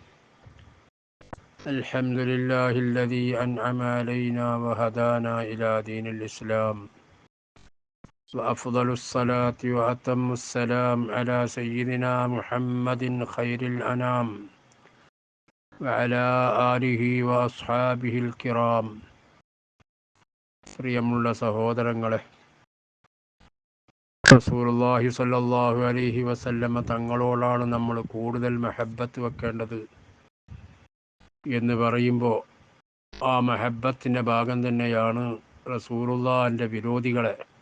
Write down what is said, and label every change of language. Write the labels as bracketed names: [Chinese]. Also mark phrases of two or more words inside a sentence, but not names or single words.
[Arabic] الحمد لله الذي أنعم علينا وهدانا إلى دين الإسلام، وأفضل الصلاة وأتم السلام على سيدنا محمد خير الأنام وعلى آله وأصحابه الكرام. [Malayalam] പ്രിയമുള്ള സഹോദരങ്ങളെ, റസൂലുള്ളാഹി [Arabic] صلى الله عليه وسلم [Malayalam] തങ്ങളോടാണ് നമ്മൾ കൂടുതൽ മഹബ്ബത്ത് വെക്കേണ്ടത് എന്ന് പറയുമ്പോൾ ആ മഹബ്ബത്തിൻ്റെ ഭാഗം തന്നെയാണ് റസൂലുള്ളാഹിൻ്റെ വിരോധികളെ,